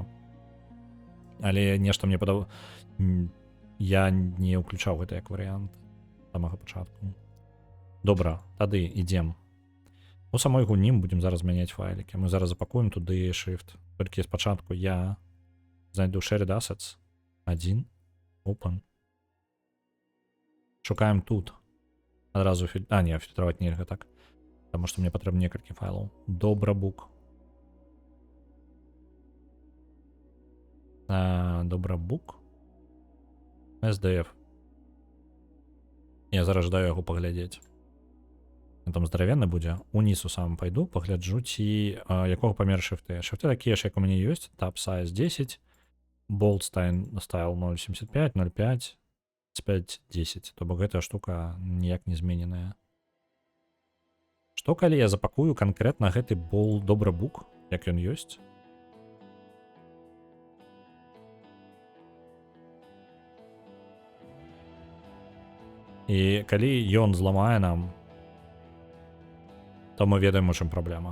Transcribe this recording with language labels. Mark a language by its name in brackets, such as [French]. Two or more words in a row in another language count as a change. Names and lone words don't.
[Belarusian] Але нешта мне я не ўключаў гэта як варыянт з самага пачатку. Добра, тады ідзем. У самой гульні мы будзем зараз змяняць файлікі. Мы зараз запакуем туды шрифт. Толькі спачатку я знайду [English] shared assets. [Belarusian] 1. Open. Шукаем тут. Адразу фільтраваць нельга так. Таму што мне патрэбна некалькі файлаў. Добрабук. Добрабук. SDF. Я зараз жадаю яго паглядзець. Там здаравенны будзе. Уніз у самым пайду, пагляджу, ці якога памер шрифты. Шрифты такія ж, як у мяне ёсць. [English] Tab size 10. Bold style 0.75, 0.5, 5, 10. [Belarusian] То бок гэтая штука ніяк не змененая. Што калі я запакую канкрэтна гэты добрабук, як ён ёсць? І калі ён зламае нам, то мы ведаем, у чым праблема.